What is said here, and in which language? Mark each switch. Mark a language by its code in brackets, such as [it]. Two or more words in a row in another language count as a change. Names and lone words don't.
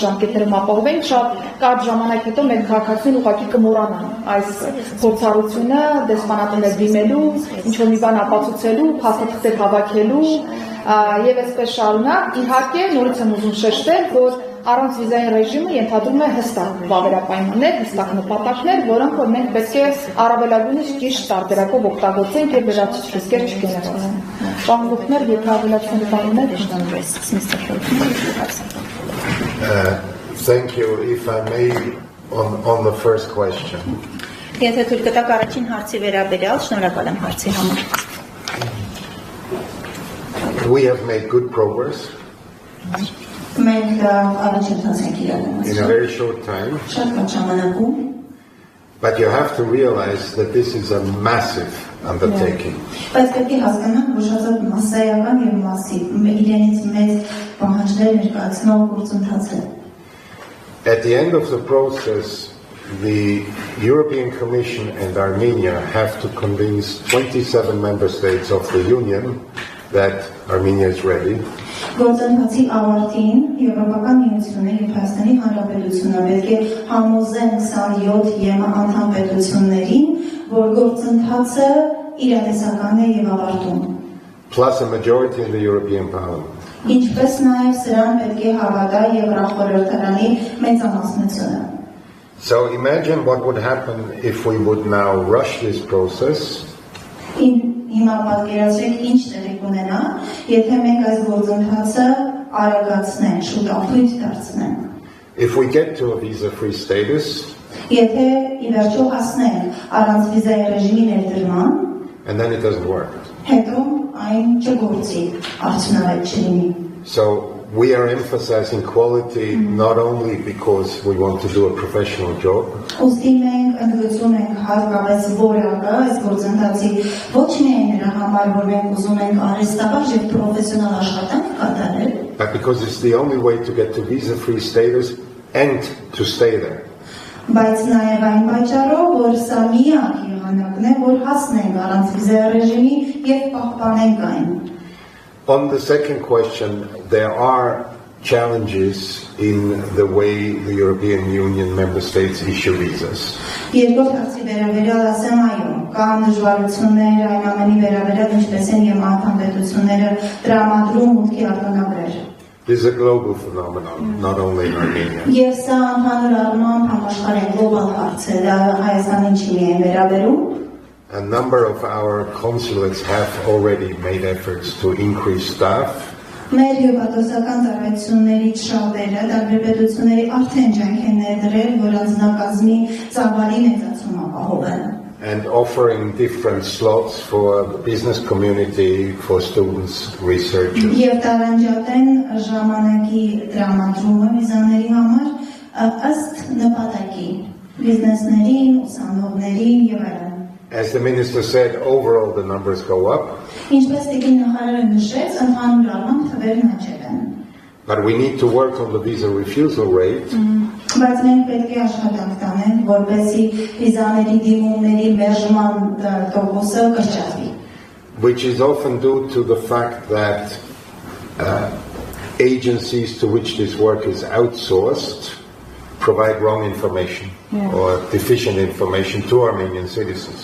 [hy] ժամկետներում ապահովենք, շատ կարճ ժամանակ հետո մեր քաղաքացիներն ուղղակի կմոռանան այս փորձառությունը դեսպանատներ դիմելու, ինչ-որ մի բան ապացուցելու, փաստաթղթեր հավաքելու եւ այսպես շարունակ։ Իհարկե, նորից եմ ուզում շեշտել, որ առանց վիզային ռեժիմը ենթադրում է հստակ վավերապայմաններ, հստակ նպատակներ, որոնք որ մենք պետք է առավելագույնս ճիշտ տարբերակով օգտագործենք եւ լրացուցիչ ռիսկեր չգեներացնենք։ Պարոն Լուխներ, եթե ավելացնելու բան ունեք, [en] Thank you. If I may, on the first question. [hy] Եթե թույլ կտաք առաջին հարցի վերաբերյալ, շնորհակալ եմ հարցի համար։ [en] We have made good progress [hy] Մենք առաջընթաց ենք իրականացնում [en] in a very short time, [hy] շատ կարճ ժամանակում, [en] but you have to realize that this is a massive undertaking. [hy] բայց պետք է հասկանանք, որ շատ մասսայական եւ մասիվ իրենից մեծ պահանջներ ներկայացնող գործընթաց է։ [en] At the end of the process, the European Commission and Armenia have to convince 27 member states of the Union that Armenia is ready. [hy] Գործընթացի ավարտին Եվրոպական միությունը եւ Հայաստանի Հանրապետությունը պետք է համոզեն 27 ԵՄ անդամ պետություններին, որ գործընթացը իրատեսական է եւ ավարտում։ [en] Plus a majority in the European Parliament. [hy] Ինչպես նաեւ սրան պետք է հավատա Եվրախորհրդարանի մեծամասնությունը։ [en] So imagine what would happen if we would now rush this process. [hy] Հիմա պատկերացրեք ինչ տեղի կունենա, եթե մենք այս գործընթացը արագացնենք, շուտափույթ դարձնենք։ [en] If we get to a visa-free status, [hy] Եթե ի վերջո հասնենք առանց վիզայի ռեժիմի ներդրման, [en] and then it doesn't work. [hy] հետո այն չգործի, արդյունավետ չլինի։ [en] So we are emphasizing quality not only because we want to do a professional job, [hy] Ուստի մենք ընդգծում ենք հատկապես որակը այս գործընթացի ոչ միայն նրա համար, որ մենք ուզում ենք արհեստաբար եւ պրոֆեսիոնալ աշխատանք կատարել, [en] but because it's the only way to get to visa-free status and to stay there. [hy] բայց նաեւ այն պատճառով, որ սա միակ եղանակն է, որ հասնենք առանց վիզայի ռեժիմի եւ պահպանենք այն։ [en] On the second question, there are challenges in the way the European Union member states issue visas. [hy] Երկրորդ հարցի վերաբերյալ ասեմ այո, կան դժվարություններ այն ամենի վերաբերյալ ինչպես են եւ անդամ պետությունները տրամադրում մուտքի արտոնագրեր։ [en] This is a global phenomenon, not only in Armenia. [hy] Եվ սա ընդհանուր առմամբ համաշխարհային գլոբալ հարց է, դա Հայաստանին չի միայն վերաբերում։ [en] A number of our consulates have already made efforts to increase staff. [hy] Մեր հյուպատոսական ծառայություններից շատերը տարբեր պետությունների արդեն ջանք են ներդրել, որ անձնակազմի ծավալի մեծացում ապահովեն։ [en] And offering different slots for the business community, for students, researchers. [hy] Եվ տարանջատեն ժամանակի տրամադրումը վիզաների համար ըստ նպատակի, բիզնեսներին, ուսանողներին եւ այլն։ [en] As the minister said, overall the numbers go up, [hy] Ինչպես տիկին նախարարը նշեց, ընդհանուր առմամբ թվերն աճել են։ [en] but we need to work on the visa refusal rate, [hy] Բայց մենք պետք է աշխատանք տանենք, որպեսզի վիզաների դիմումների մերժման տոկոսը կրճատվի։ [en] which is often due to the fact that agencies to which this work is outsourced provide wrong information or deficient information to Armenian citizens.